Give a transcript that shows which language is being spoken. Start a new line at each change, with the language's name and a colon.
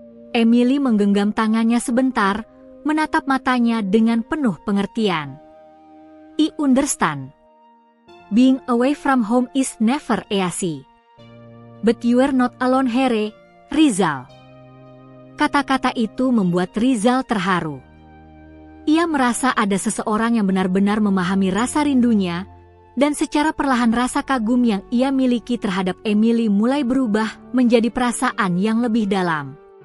Indonesian: Emily menggenggam tangannya sebentar, menatap matanya dengan penuh pengertian.
English: "I understand. Being away from home is never easy. But you are not alone here, Rizal."
Indonesian: Kata-kata itu membuat Rizal terharu. Ia merasa ada seseorang yang benar-benar memahami rasa rindunya, dan secara perlahan rasa kagum yang ia miliki terhadap Emily mulai berubah menjadi perasaan yang lebih dalam.